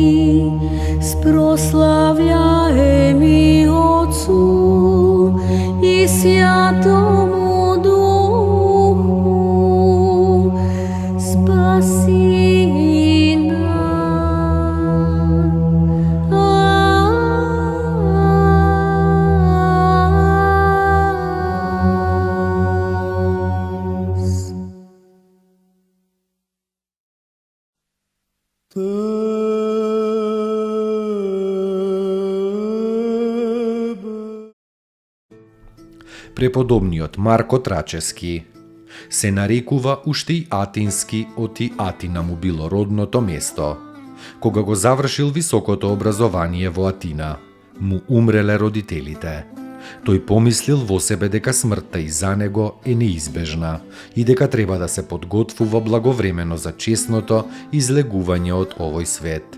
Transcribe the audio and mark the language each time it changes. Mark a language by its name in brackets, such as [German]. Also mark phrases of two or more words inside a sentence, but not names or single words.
[Church Slavic] прославляймы Отцу и Святому Духу, спаси нас. [Macedonian] Преподобниот Марко Трачески се нарекува уште и Атински, оти Атина му било родното место. Кога го завршил високото образование во Атина, му умреле родителите. Тој помислил во себе дека смртта и за него е неизбежна и дека треба да се подготвува благовремено за чесното излегување од овој свет.